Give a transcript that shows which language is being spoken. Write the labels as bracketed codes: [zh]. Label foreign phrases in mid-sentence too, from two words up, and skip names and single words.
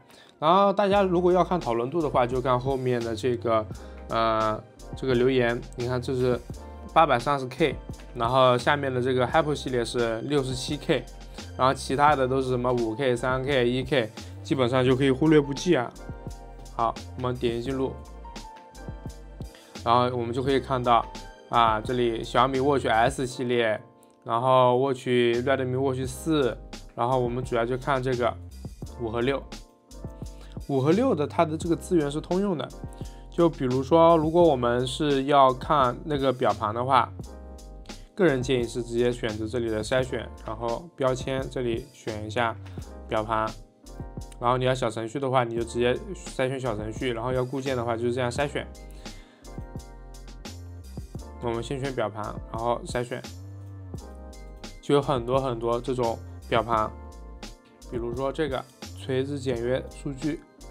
[zh] 然後大家如果要看討論度的話，就看後面的這個留言，你看這是830K， 然後下面的這個 Hyper 系列是67K， 然後其他的都是什麼5K、3K、1K， 基本上就可以忽略不計啊。好，我們點擊進入，然後我們就可以看到啊，這裡小米 Watch S 系列，然後 Redmi Watch 4，然後我們主要就看這個5和6，5和6的它的這個資源是通用的。就比如說，如果我們是要看那個表盤的話，個人建議是直接選擇這裡的篩選，然後標籤這裡選一下表盤，然後你要小程序的話，你就直接篩選小程序，然後要固件的話就是這樣篩選。我們先選表盤，然後篩選，就有很多這種表盤，比如說這個垂直簡約數據。